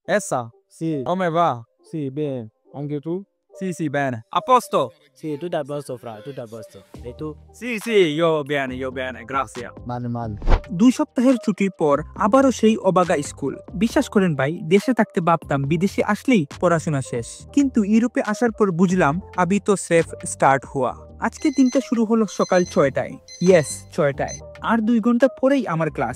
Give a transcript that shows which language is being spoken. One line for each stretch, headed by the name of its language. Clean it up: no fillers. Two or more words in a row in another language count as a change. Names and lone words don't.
Italian: Essa? Sì, Come va? sì, bene. Anche tu? Sì, sì, bene. A posto? Sì, tutto a posto, fra, tutto a posto. E tu? Sì, sì, io bene, grazie. Male, male।
Bangla: 2 সপ্তাহের ছুটির পর আবারও সেই অবাগা স্কুল। বিশ্বাস করেন ভাই, দেশে থাকতে ভাবতাম বিদেশে আসলেই পড়াশোনা শেষ, কিন্তু ইউরোপে আসার পর বুঝলাম
Hindi: अभी तो सेफ स्टार्ट हुआ।
Bangla: আজকে দিনটা শুরু হলো সকাল 6টায়। ইয়েস, 6টায়। আর 2 ঘন্টা পরেই আমার ক্লাস।